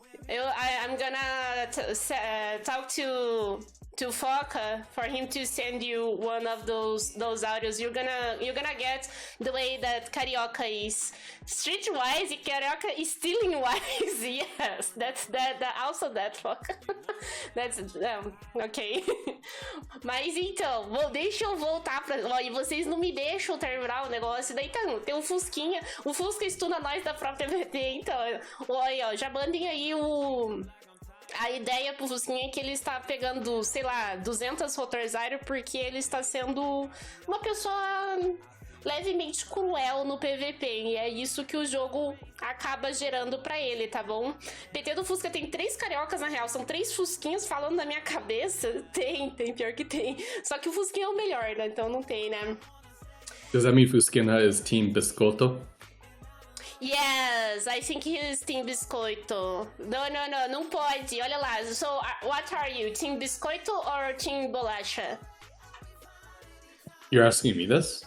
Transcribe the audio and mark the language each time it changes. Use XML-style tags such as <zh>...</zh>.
<en>I'm gonna talk to Foca for him to send you one of those audios. You're gonna get the way that carioca is streetwise, e carioca is stealing wise. Yes, that's also that Foca. That's ok.</en> <pt>Mas então, deixa eu voltar pra. Olha, vocês não me deixam terminar o negócio. Daí tem o Fusquinha. O Fusca estuda nós da própria TVT. Então, olha, ó, já mandem aí a ideia pro Fusquinha é que ele está pegando, sei lá, 200 Rotorzairo porque ele está sendo uma pessoa levemente cruel no PVP. E é isso que o jogo acaba gerando pra ele, tá bom? PT do Fusca tem 3 cariocas, na real. São 3 Fusquinhos falando na minha cabeça. Tem, pior que tem. Só que o Fusquinha é o melhor, né? Então não tem, né?</pt> <en>Does that mean Fusquinha is Team Biscotto? Yes, I think he is Team Biscoito.</en> <pt>Não pode. Olha lá.</pt> <en>So, what are you? Team Biscoito or Team Bolacha? You're asking me this?</en>